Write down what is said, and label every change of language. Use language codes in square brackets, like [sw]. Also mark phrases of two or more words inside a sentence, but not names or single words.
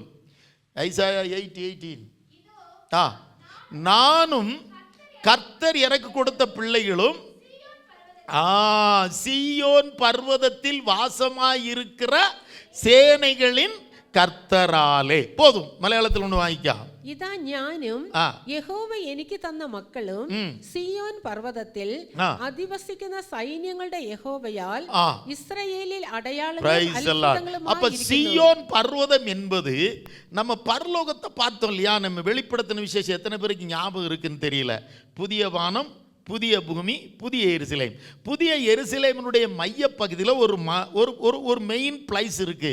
[ta] ஐசாயா 8:18. நானும் கர்த்தர் எனக்கு கொடுத்த பிள்ளைகளும் சியோன் பர்வதத்தில் வாசமாயிருக்கிற சேனைகளின் கர்த்தராலே. போதும், மலையாளத்தில் ஒன்று வாங்கிக்கா. [ml] ഇതാ ഞാനും യഹോവ എനിക്ക് തന്ന മക്കളും സിയോൻ പർവ്വതത്തിൽ അധിവസിക്കുന്ന സൈന്യങ്ങളുടെ യഹോവയാൽ ഇസ്രായേലിൽ അടയാളങ്ങളും. [ta] அப்ப சியோன் பர்வதம் என்பது நம்ம பரலோகத்தை பார்த்தோம் இல்லையா? நம்ம வெளிப்படுத்தின விசேஷம் எத்தனை பேருக்கு ஞாபகம் இருக்குன்னு தெரியல. புதிய வானம், புதிய பூமி, புதிய எருசலேம். புதிய எருசலேமினுடைய மைய பகுதியில் ஒரு [en] main place [ta] இருக்கு.